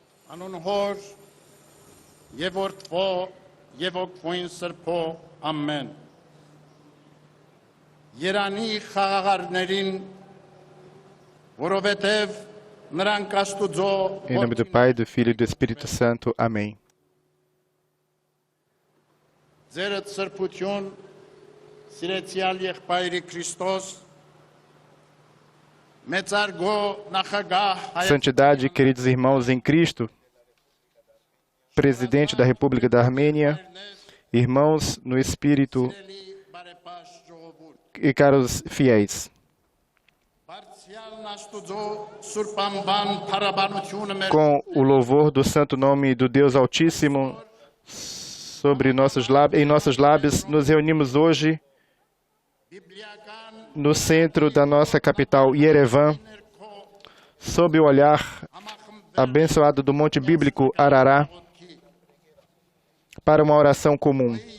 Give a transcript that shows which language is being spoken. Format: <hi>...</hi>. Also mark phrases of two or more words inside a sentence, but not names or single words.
<hy>Անուն հոր եւ որդվո եւ ոգվույն սրբո ամեն Երանի խաղաղարներին որովհետեւ նրանք Աստուծո</hy> <pt>Em nome do Pai, do Filho e do Espírito Santo. Amém.</pt> <hy>Ձերդ սրբություն սիրեցյալ եղբայրի Քրիստոս մեծարգո նախագահ</hy> <pt>Santidade, queridos irmãos em Cristo, Presidente da República da Armênia, irmãos no Espírito e caros fiéis. Com o louvor do santo nome do Deus Altíssimo sobre nossos lábios, em nossos lábios, nos reunimos hoje no centro da nossa capital, Yerevan, sob o olhar abençoado do Monte Bíblico Arará, para uma oração comum.</pt>